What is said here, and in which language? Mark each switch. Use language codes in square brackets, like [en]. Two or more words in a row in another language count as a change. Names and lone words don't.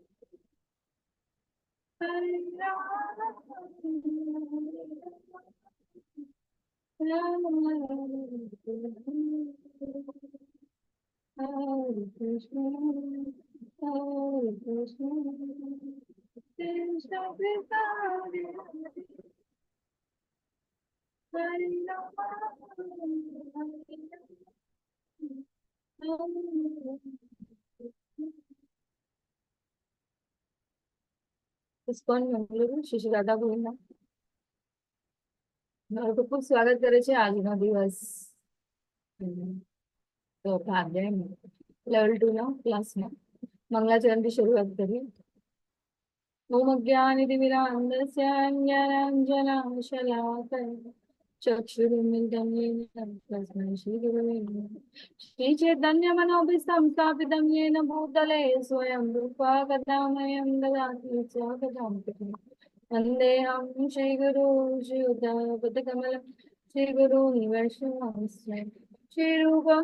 [sa] हरे राम हरे कृष्ण हरे कृष्ण कृष्ण कृष्ण हरे हरे, हरे राम, [gu] ઇસ્કોન બેંગલુરુ શ્રી રાધા ગોવિંદ મારું તો ખૂબ સ્વાગત કરે છે આજનો દિવસ. તો ભાગ લેવલ 2 ના ક્લાસમાં મંગલાચરણથી શરૂઆત કરીએ. [sa] ઓમ અજ્ઞાનતિમિરાન્ધસ્ય જ્ઞાનાંજનાશલાકયા ચક્ષુરુન્મિલિतं येन तस्मै श्रीगुरवे नमः. श्रीचैतन्यमनोभीष्टं स्थापितं येन भूतले स्वयं रूपा कथामयं ददाति स्वपदां वन्देऽहं श्रीगुरु श्रीयुतपदकमलं श्रीगुरून् वैष्णवांश्च श्रीरूपं